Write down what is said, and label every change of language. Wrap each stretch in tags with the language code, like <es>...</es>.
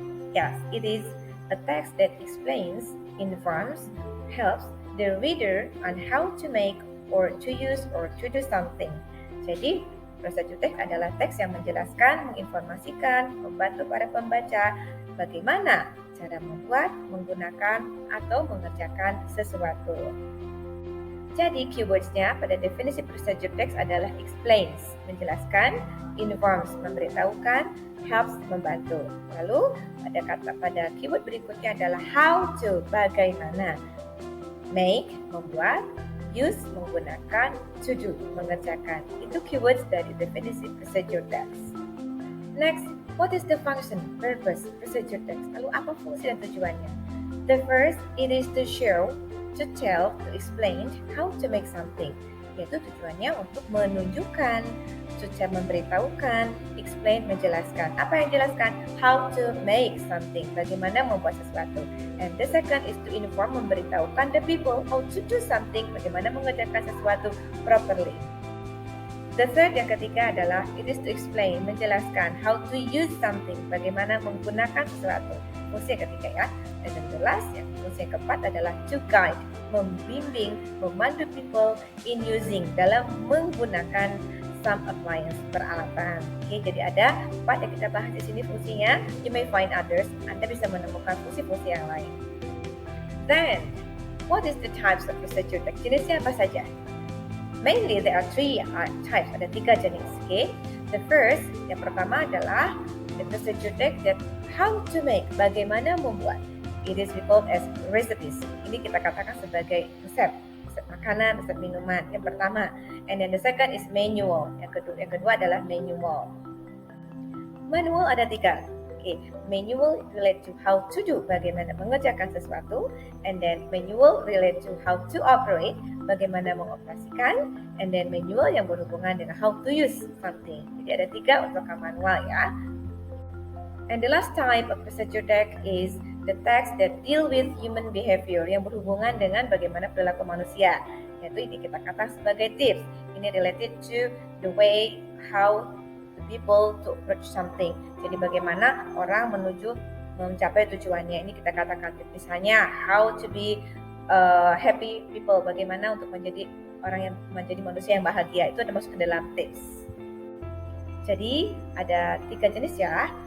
<en>Yes, it is a text that explains, informs, helps the reader on how to make or to use or to do something.</en> <id>Jadi, procedure text adalah teks yang menjelaskan, menginformasikan, membantu para pembaca bagaimana cara membuat, menggunakan, atau mengerjakan sesuatu. Jadi keywords-nya pada definisi procedure text adalah explains, menjelaskan, informs, memberitahukan, helps, membantu. Lalu pada keyword berikutnya adalah how to, bagaimana, make, membuat, use, menggunakan, to do, mengerjakan. Itu keywords dari definisi procedure text.</id> <en>Next, what is the function, purpose, procedure text?</en> <id>Lalu apa fungsi dan tujuannya?</id> <en>The first, it is to show, to tell, to explain how to make something.</en> <id>Yaitu tujuannya untuk menunjukkan, to tell, memberitahukan, explain, menjelaskan. Apa yang dijelaskan? How to make something, bagaimana membuat sesuatu.</id> <en>And the second is to inform, memberitahukan the people how to do something, bagaimana mengerjakan sesuatu properly.</en> <id>The third, yang ketiga adalah it is to explain, menjelaskan how to use something, bagaimana menggunakan sesuatu. Fungsi yang ketiga ya. Dan yang last, fungsi yang keempat adalah to guide, membimbing, memandu people in using, dalam menggunakan some appliance, peralatan. Oke, jadi ada 4 yang kita bahas di sini fungsinya. You may find others. Anda bisa menemukan fungsi-fungsi yang lain.</id> <en>Then, what is the types of procedure text? Jenisnya apa saja? Mainly there are 3 types, ada 3 jenis. Okay? The first, yang pertama adalah the procedure text that how to make, bagaimana membuat.</en> <id>It is called as recipes. Ini kita katakan sebagai resep makanan, resep minuman. Yang pertama.</id> <en>And then the second is manual.</en> <id>Yang kedua adalah manual.</id> <en>Manual ada 3. Okay. Manual relate to how to do, bagaimana mengerjakan sesuatu. And then manual relate to how to operate, bagaimana mengoperasikan. And then manual yang berhubungan dengan how to use something. Jadi ada 3 untuk manual ya. And the last type of procedure text is the text that deal with human behavior, yang berhubungan dengan bagaimana perilaku manusia.</en> <id>Yaitu ini kita katakan sebagai tips.</id> <en>Ini related to the way how the people to approach something.</en> <id>Jadi bagaimana orang mencapai tujuannya. Ini kita katakan tips. Misalnya how to be happy people, bagaimana untuk menjadi manusia yang bahagia. Itu ada masuk ke dalam tips. Jadi ada 3 jenis ya.</id>